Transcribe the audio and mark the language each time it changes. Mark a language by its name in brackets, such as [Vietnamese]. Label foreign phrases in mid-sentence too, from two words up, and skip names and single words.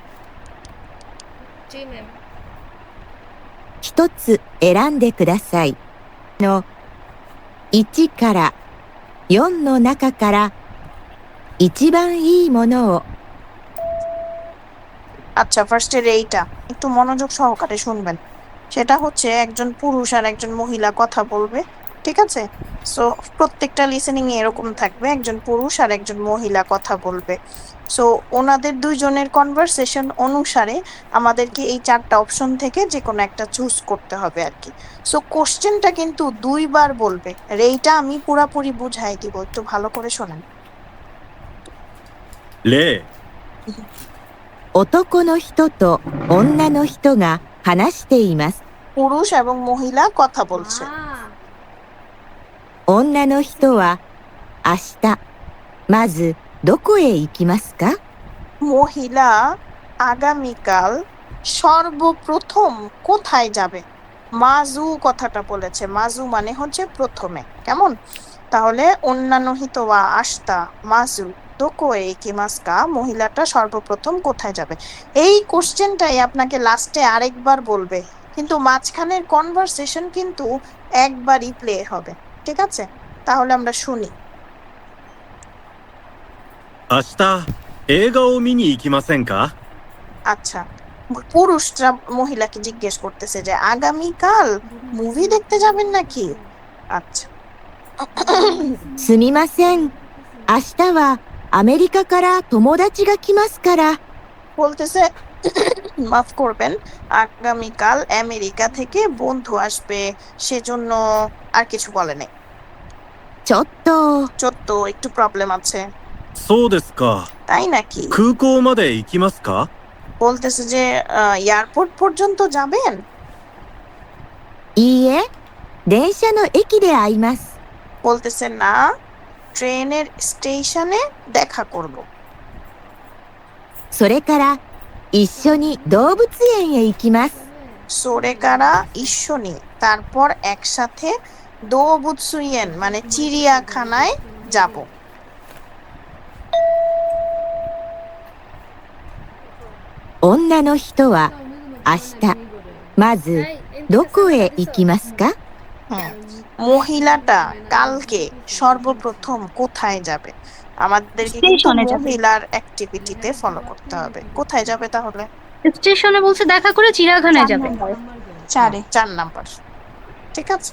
[Bangla] জি ম্যাম। [Japanese] 一つ選んでくださいの1から4の中から一番いいものを [Bangla] আচ্ছা, ফার্স্টের এইটা একটু মনোযোগ সহকারে শুনবেন। সেটা হচ্ছে একজন পুরুষ আর একজন মহিলা কথা বলবে, ঠিক আছে? সো প্রত্যেকটা লিসেনিং এ এরকম থাকবে, একজন পুরুষ আর একজন মহিলা কথা বলবে। সো ওনাদের দুইজনের কনভারসেশন অনুসারে আমাদেরকে এই 4টা অপশন থেকে যে কোনো একটা চুজ করতে হবে আর কি। সো কোশ্চেনটা কিন্তু 2বার বলবে, আর এইটা আমি পুরাপুরি বুঝাই দিব, একটু ভালো করে শোনেন। [Japanese] 例、男の人と女の人が話しています。 [Bangla] পুরুষ এবং মহিলা কথা বলছে। [Japanese] 女の人は明日まずどこへ行きますか？ [Bangla] মহিলা আগামীকাল সর্বপ্রথম কোথায় যাবে? মাজু কথাটা বলেছে, মাজু মানে হচ্ছে প্রথমে, কেমন? তাহলে অন্যান্য [Japanese] 人は明日まずどこへ行きますか, [Bangla] মহিলাটা সর্বপ্রথম কোথায় যাবে। এই কোশ্চেনটাই আপনাকে লাস্টে আরেকবার বলবে, কিন্তু মাঝখানের কনভারসেশন কিন্তু একবারই প্লে হবে, ঠিক আছে? তাহলে আমরা শুনি। [Japanese] 明日映画を見に行きませんか？ [Bangla] আচ্ছা, পুরুষরা মহিলাকে জিজ্ঞেস করতেছে যে আগামীকাল মুভি দেখতে যাবেন নাকি? আচ্ছা, [Japanese] すみません。明日はアメリカから友達が来ますから。 [Bangla] বলতেছে মাফ করবেন, আগামীকাল আমেরিকা থেকে বন্ধু আসবে, সেজন্য আর কিছু বলে নাই। [Japanese] ちょっと [Bangla] চোদ্দ একটু প্রবলেম আছে। [Japanese] そうですか。 [Bangla] তাই নাকি? [Japanese] 空港まで行きますか？ [Bangla] বলতেছে যে এয়ারপোর্ট পর্যন্ত যাবেন? [Japanese] いいえ、電車の駅で会います。 [Bangla] বলতেছে না, ট্রেনের স্টেশনে দেখা করব। [Japanese] それから一緒に動物園へ行きます。それから一緒に, [Bangla] তারপর একসাথে দোবুৎসুইয়েন মানে চিড়িয়াখানায় যাব। [Japanese] 女の人は明日まずどこへ行きますか？ [Bangla] হুম, মহিলাটা কালকে সর্বপ্রথম কোথায় যাবে? আমাদেরকে কিন্তু স্টেশনে যাবে। মহিলার অ্যাক্টিভিটিতে ফলো করতে হবে। কোথায় যাবে তাহলে? স্টেশনে বলছে দেখা করে চিড়িয়াখানায় যাবে। 4 নাম্বার, ঠিক আছে?